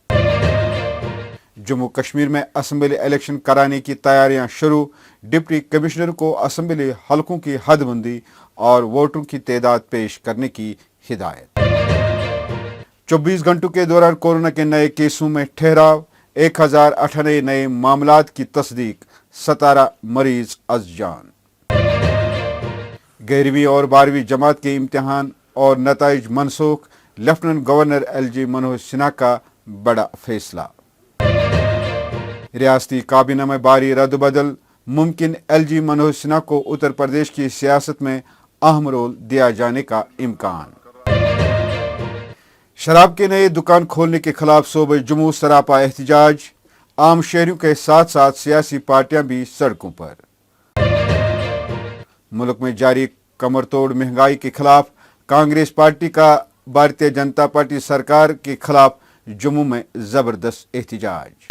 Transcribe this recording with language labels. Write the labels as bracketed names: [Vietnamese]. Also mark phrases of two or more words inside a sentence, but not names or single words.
[Urdu] جموں کشمیر میں اسمبلی الیکشن کرانے کی تیاریاں شروع، ڈپٹی کمشنر کو اسمبلی حلقوں کی حد بندی اور ووٹوں کی تعداد پیش کرنے کی ہدایت۔ 24 گھنٹوں کے دوران کورونا کے نئے کیسوں میں ٹھہراؤ، 1098 نئے معاملات کی تصدیق، 17 مریض از جان۔ 11ویں اور 12ویں جماعت کے امتحان اور نتائج منسوخ، [English] Lieutenant Governor [Urdu] ایل جی منوج سنہا کا بڑا فیصلہ۔ ریاستی کابینہ میں بھاری رد و بدل، ممکن ایل جی منوج سنہا کو اتر پردیش کی سیاست میں اہم رول دیا جانے کا امکان۔ شراب کے نئے دکان کھولنے کے خلاف صوبہ جموں سراپا احتجاج، عام شہریوں کے ساتھ ساتھ سیاسی پارٹیاں بھی سڑکوں پر۔ ملک میں جاری کمر توڑ مہنگائی کے خلاف کانگریس پارٹی کا بھارتیہ جنتا پارٹی سرکار کے خلاف جموں میں زبردست احتجاج۔